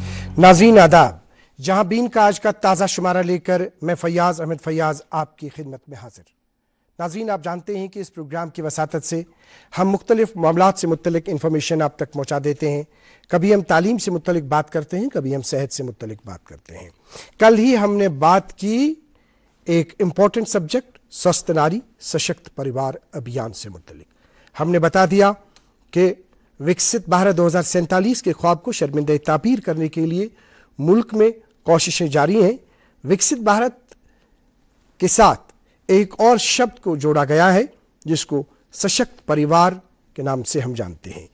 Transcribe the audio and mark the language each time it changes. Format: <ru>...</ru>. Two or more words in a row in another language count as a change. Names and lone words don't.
<ur>ناظرین آداب، جہاں بین کا آج کا تازہ شمارہ لے کر میں فیاض احمد فیاض آپ کی خدمت میں حاضر۔ ناظرین، آپ جانتے ہیں کہ اس پروگرام کی وساطت سے ہم مختلف معاملات سے متعلق انفارمیشن آپ تک پہنچا دیتے ہیں۔ کبھی ہم تعلیم سے متعلق بات کرتے ہیں، کبھی ہم صحت سے متعلق بات کرتے ہیں۔ کل ہی ہم نے بات کی ایک</ur> <en>important subject</en> <ur>سوستھ ناری سشکت پریوار ابھیان سے متعلق۔ ہم نے بتا دیا کہ وکست بھارت 2047 کے خواب کو شرمندہ تعبیر کرنے کے لیے ملک میں کوششیں جاری ہیں۔ وکست بھارت کے ساتھ ایک اور شبد کو جوڑا گیا ہے جس کو سشکت پریوار کے نام سے ہم جانتے ہیں۔</ur>